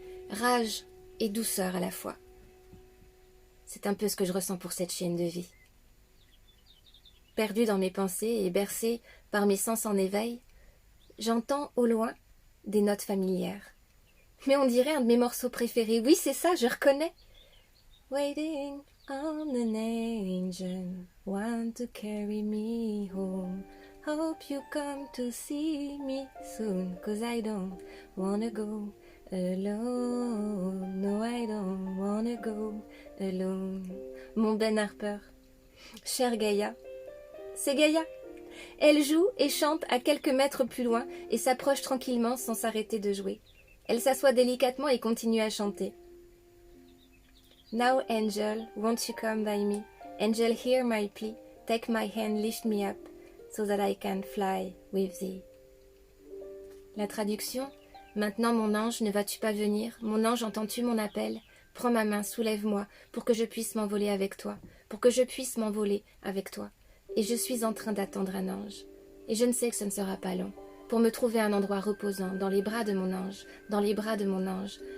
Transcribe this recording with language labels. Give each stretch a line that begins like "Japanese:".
French: Rage et douceur à la fois. C'est un peu ce que je ressens pour cette chienne de vie. Perdue dans mes pensées et bercée par mes sens en éveil, j'entends au loin des notes familières. Mais on dirait un de mes morceaux préférés. Oui, c'est ça, je reconnais.
English: Waiting on an angel, want to carry me home. Hope you come to see me soon, 'cause I don't wanna go alone. No, I don't wanna go alone.
French: Mon Ben Harper. Chère Gaïa. C'est Gaïa. Elle joue et chante à quelques mètres plus loin et s'approche tranquillement sans s'arrêter de jouer. Elle s'assoit délicatement et continue à chanter.
English: Now, Angel, won't you come by me? Angel, hear my plea. Take my hand, lift me up, so that I can fly with thee.
French: La traduction. Maintenant, mon ange, ne vas-tu pas venir? Mon ange, entends-tu mon appel? Prends ma main, soulève-moi, pour que je puisse m'envoler avec toi, pour que je puisse m'envoler avec toi. Et je suis en train d'attendre un ange. Et je ne sais que ce ne sera pas long. Pour me trouver un endroit reposant, dans les bras de mon ange, dans les bras de mon ange.